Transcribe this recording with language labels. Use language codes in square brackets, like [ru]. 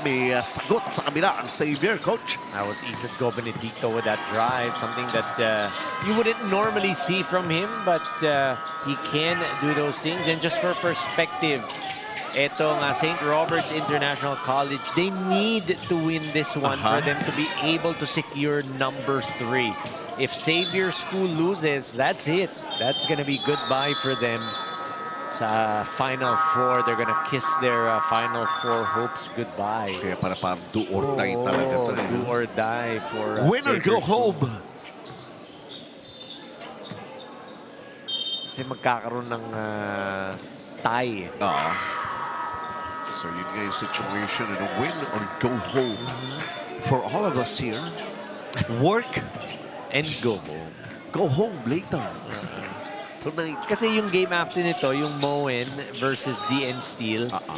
[tl] May sagot sa kabila ang Xavier, Coach. [en] That was Isidro Benedicto with that drive. Something that you wouldn't normally see from him, but he can do those things. And just for perspective, etong St. Roberts International College, they need to win this one for them to be able to secure number 3. If Xavier School loses, that's it. That's going to be goodbye for them. Sa Final Four, they're gonna kiss their Final Four hopes goodbye. [tl] Kaya parang [en] do or die [tl] talaga to. [en] Do or die for winner go home. [tl] Kasi magkakaroon ng tie. [en] So [tl] yun nga yung [en] situation, and a win or go home for all of us here. Work and go home. Go home later. Tonight. [tl] Kasi yung game after nito, yung Moen versus DN Steel.